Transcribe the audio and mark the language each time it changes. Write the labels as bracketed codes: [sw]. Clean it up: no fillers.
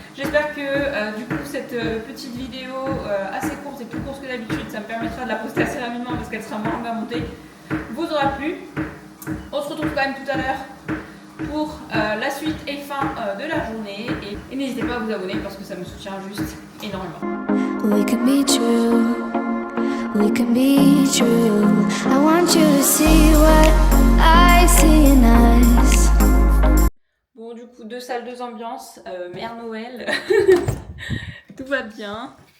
[fr] J'espère que du coup cette petite vidéo assez courte et plus courte que d'habitude, ça me permettra de la poster assez rapidement parce qu'elle sera moins longue à monter, vous aura plu. On se retrouve quand même tout à l'heure pour la suite et fin de la journée. Et n'hésitez pas à vous abonner parce que ça me soutient juste énormément. [en] We can be true, we can be true. I want you to see what I see in us. [fr] Bon, du coup, 2 salles, 2 ambiances, Mère Noël, tout va bien.